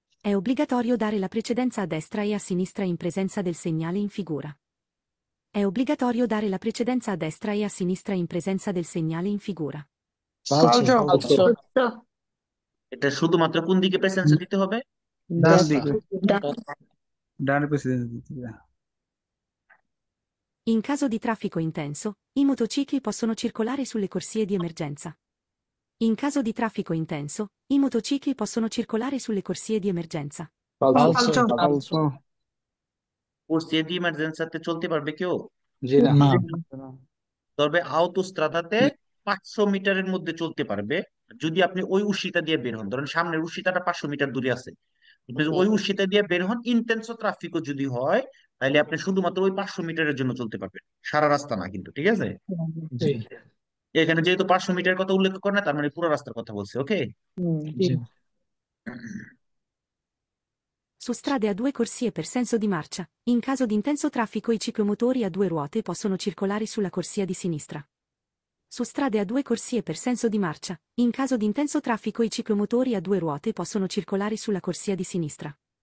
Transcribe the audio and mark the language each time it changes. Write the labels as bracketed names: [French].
[Italian] È obbligatorio dare la precedenza a destra e a sinistra in presenza del segnale in figura. È obbligatorio dare la precedenza a destra e a sinistra in presenza del segnale in figura. Falso. falso, [Bangla] সত্য এটা শুধুমাত্র কোন দিকে প্রেসেন্সে দিতে হবে? ডান [Italian] Destra. [Bangla] দিকে, ডানে president দিতে হবে। [Italian] In caso di traffico intenso, i motocicli possono circolare sulle corsie di emergenza. In caso di traffico intenso, i motocicli possono circolare sulle corsie di emergenza. Falso. falso, কোর্সিয়া দি ইমার্জেন্সাতে [Bangla] চলতে পারবে কেউ? জি না, [Italian] No. [Bangla] তবে আউটোস্ট্রাদাতে 500 মিটারের মধ্যে চলতে পারবে, যদি আপনি ওই উশিটা দিয়ে বের হন। ধরেন সামনের উশিটাটা 500 মিটার দূরে আছে, আপনি যদি ওই উশিটা দিয়ে বের হন, ইন্টেন্সো ট্রাফিকও যদি হয়, তাহলে আপনি শুধুমাত্র ওই 500 মিটারের জন্য চলতে পারবেন, সারা রাস্তা না কিন্তু, ঠিক আছে? জি, এখানে যেহেতু 500 মিটার কথা উল্লেখ করে না, তার মানে পুরো রাস্তার কথা বলছে, ওকে? জি, [Italian] Su strade a due corsie per senso di marcia, in caso di intenso traffico i ciclomotori a due ruote possono circolare sulla corsia di sinistra. Su strade a due corsie per senso di marcia, in caso di intenso traffico i ciclomotori a due ruote possono circolare sulla corsia di sinistra.